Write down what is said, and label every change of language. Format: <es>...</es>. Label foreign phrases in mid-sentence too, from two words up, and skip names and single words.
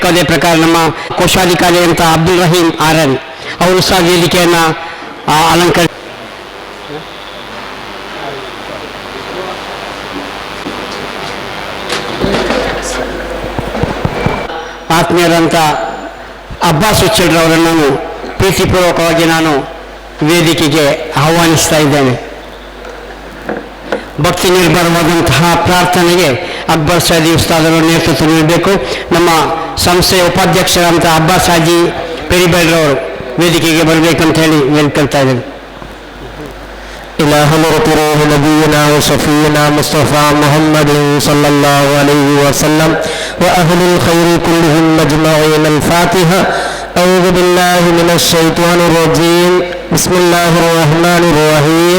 <kn>ಅದೇ ಪ್ರಕಾರ ನಮ್ಮ ಕೋಶಾಧಿಕಾರಿ ಅಂತ ಅಬ್ದುಲ್ ರಹೀಂ ಆರನ್ ಅವರು ಸಹ ವೇದಿಕೆಯನ್ನು ಆತ್ಮೀಯರಂಥ ಅಬ್ಬಾಸ್ ಹುಚ್ಚಡ್ರವರನ್ನು ನಾನು ಪ್ರೀತಿಪೂರ್ವಕವಾಗಿ ನಾನು ವೇದಿಕೆಗೆ ಆಹ್ವಾನಿಸ್ತಾ ಇದ್ದೇನೆ. ಭಕ್ತಿ ನಿರ್ಭರವಾದಂತಹ ಪ್ರಾರ್ಥನೆಗೆ ಅಕ್ಬರ್ ಸಹದಿ ಉಸ್ತಾದರು ನೇತೃತ್ವ ನೀಡಬೇಕು. ನಮ್ಮ ಸಂಸ್ಥೆಯ ಉಪಾಧ್ಯಕ್ಷರಂಥ ಅಬ್ಬಾಸ್ ಹಾಜಿ ಪೆರಿಬೈಲ್ರವರು ವೇದಿಕೆಗೆ ಬರಬೇಕಂತ ಹೇಳಿ ಹೇಳ್ಕೊಳ್ತಾ ಇದ್ದೇನೆ.</kn> <ar>إلى حضرة روح نبينا وشفينا مصطفى محمد صلى الله عليه وسلم وأهل الخير كلهم مجمعين. الفاتحة. أعوذ بالله من الشيطان الرجيم. بسم الله الرحمن الرحيم.</ar>